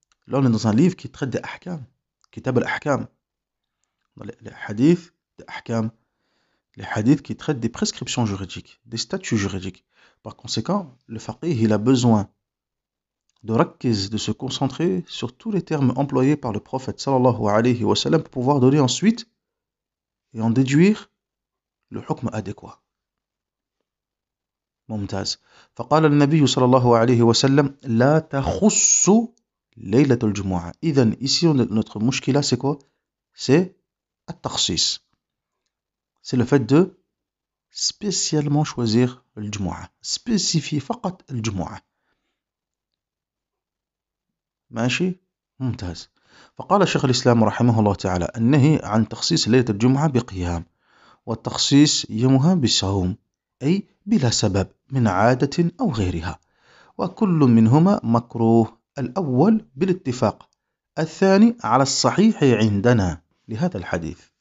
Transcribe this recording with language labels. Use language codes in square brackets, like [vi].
[fr] Là, on est dans un livre qui traite des ahkam, kitab al-ahkam. Les hadiths des ahkam, les hadiths qui traitent des prescriptions juridiques, des statuts juridiques. Par conséquent, le faqih, il a besoin de rakkiz, de se concentrer sur tous les termes employés par le prophète sallallahu alayhi wa sallam pour pouvoir donner ensuite et en déduire le hukm adéquat. [ar] ممتاز. فقال النبي صلى الله عليه وسلم لا تخص ليلة الجمعة. [fr] إذن ici notre mushkila c'est quoi? C'est at-takhsis. C'est le fait de spécialement choisir le Jumu'ah, spécifier [ar] فقط الجمعة. ماشي؟ ممتاز. فقال شيخ الإسلام رحمه الله تعالى النهي عن تخصيص ليلة الجمعة بقيام والتخصيص يومها بالصوم أي بلا سبب من عادة أو غيرها وكل منهما مكروه الأول بالاتفاق الثاني على الصحيح عندنا لهذا الحديث.